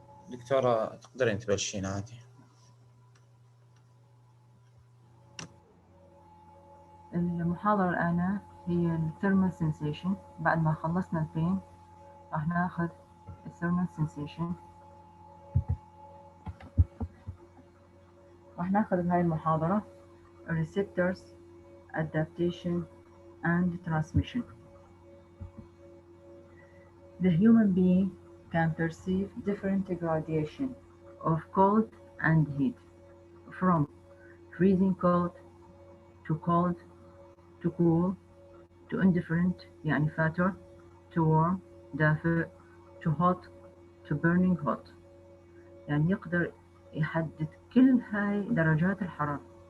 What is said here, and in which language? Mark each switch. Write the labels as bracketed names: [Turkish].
[Arabic] دكتورة تقدرين تبلشين عادي. المحاضرة الآن هي الثيرمال سensation. بعد ما خلصنا البين راح ناخذ الثيرمال sensation. راح ناخذ بهاي المحاضرة [English] receptors, adaptation and transmission. The human being can perceive different gradation of cold and heat, from freezing cold to cold to cool to indifferent [Arabic] يعني فاتر [English] to warm دافئ to hot to burning hot. [Arabic] يعني يقدر يحدد كل هاي درجات الحرارة.